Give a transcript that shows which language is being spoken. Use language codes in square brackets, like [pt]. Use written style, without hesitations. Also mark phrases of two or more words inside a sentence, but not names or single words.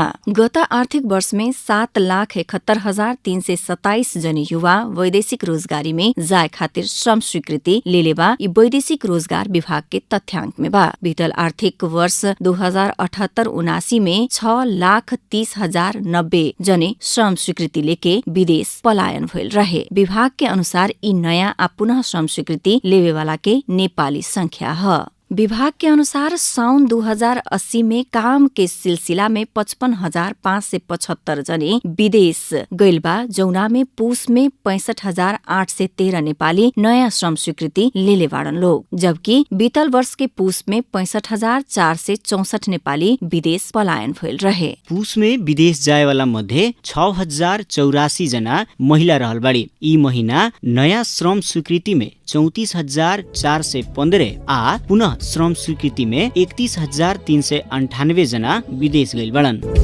[bho] गत आर्थिक वर्ष में 7,71,327 जने युवा वैदेशिक रोजगारी में जाए खातिर श्रम स्वीकृति लेले बा। यी वैदेशिक रोजगार विभाग के तथ्याङ्क में बा। बीतल आर्थिक वर्ष 2078-79 में 6,30,090 जने श्रम स्वीकृति लेके विदेश पलायन भइल रहे। विभाग के अनुसार यी नयाँ आ पुनः श्रम स्वीकृति लेवेवाला के नेपाली संख्या ह। विभाग के अनुसार साउन 2080 में काम के सिलसिला में 55,575 जने विदेश गइल बा। जौना में पुस में 65,813 नेपाली नयाँ श्रम स्वीकृति लेले बाड़न लोग, जबकि बीतल वर्ष के पुस में 65,464 नेपाली विदेश पलायन भइल रहे। पुस में विदेश जाए वाला मध्ये 6,084 जना महिला रहल बाड़ी। ई महीना नयाँ श्रम स्वीकृति में 34,415 आ पुनः श्रम स्वीकृति में 31,398 जना विदेश गइल बड़न।